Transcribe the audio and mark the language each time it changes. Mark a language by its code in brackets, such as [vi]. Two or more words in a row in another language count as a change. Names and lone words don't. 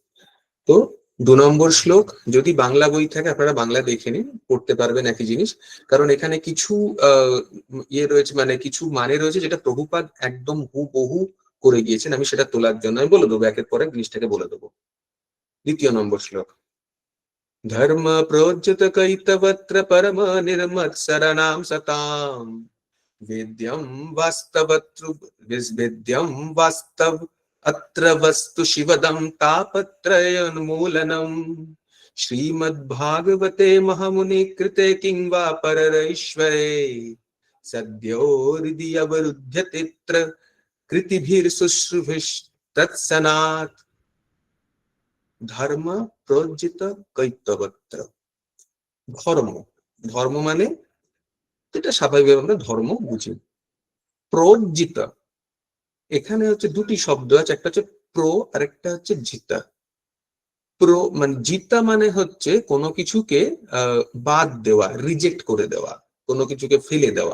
[bn] তো 2 নম্বর শ্লোক, যদি বাংলা বই থাকে আপনারা বাংলা দেখে নিন, পড়তে পারবেন একই জিনিস, কারণ এখানে কিছু ইয়ে রয়েছে, মানে কিছু মানে রয়েছে যেটা প্রভুপাদ একদম হুবহু করে গিয়েছেন। আমি সেটা তোলার জন্য আমি বলে দেবো, একের পর এক জিনিসটাকে বলে দেবো। [sa] 2 [bn] নম্বর শ্লোক, [sa] ধর্ম প্রজ্যত কৈতবত্র পরম নির্মৎসরণাম সতাম वेद्यं वास्तवत्रु विद्यं वास्तव अत्र वस्तु शिवदं तापत्रयोन्मूलनम् श्रीमद्भागवते महामुनि कृते किं वा पररैश्वरे सद्यो हृदि अवरुध्यतेऽत्र कृतिभिर्शुश्रुभिस्तत्सनात् धर्म प्रोज्जित কৈতবত্র। [bn] ধর্ম, ধর্ম মানে এটা স্বাভাবিকভাবে আমরা ধর্ম বুঝি। প্রজ্জিত, এখানে হচ্ছে দুটি শব্দ আছে, একটা হচ্ছে প্রো আর একটা হচ্ছে জিতা। প্রো মানে জিতা মানে হচ্ছে কোনো কিছুকে বাদ দেওয়া, রিজেক্ট করে দেওয়া, কোনো কিছুকে ফেলে দেওয়া।